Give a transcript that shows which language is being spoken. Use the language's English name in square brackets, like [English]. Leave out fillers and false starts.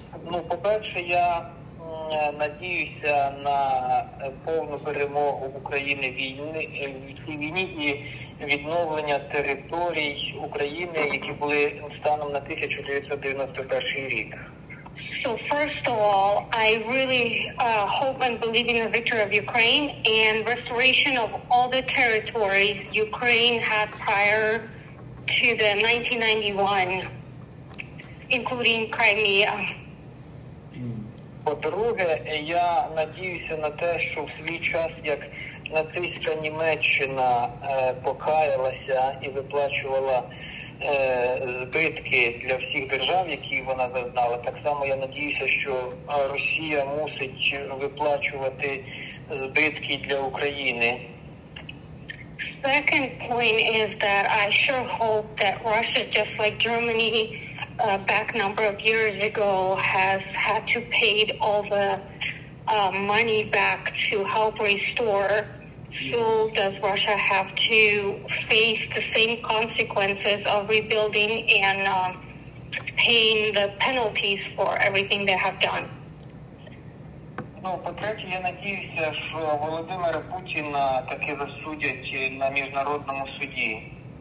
[Ukrainian] Ну, по-перше, я надіюся на повну перемогу України в цій війні і відновлення територій України, які були станом на 1991 рік. [English] So first of all, I really hope and believe in the victory of Ukraine and restoration of all the territories Ukraine had prior to the 1991, including Crimea. [Ukrainian] По-друге, я надіюся на те, що в свій час, як нацистська Німеччина покаялася і виплачувала збитки для всіх держав, які вона зазнала, так само я надіюся, що Росія мусить виплачувати збитки для України. [English] Second point is that I sure hope that Russia, just like Germany back a number of years ago, has had to pay all the money back to help restore So does Russia have to face the same consequences of rebuilding and paying the penalties for everything they have done? [Ukrainian] Ну, по-третє, я надіюся, що Володимира Путіна таки засудять на міжнародному суді.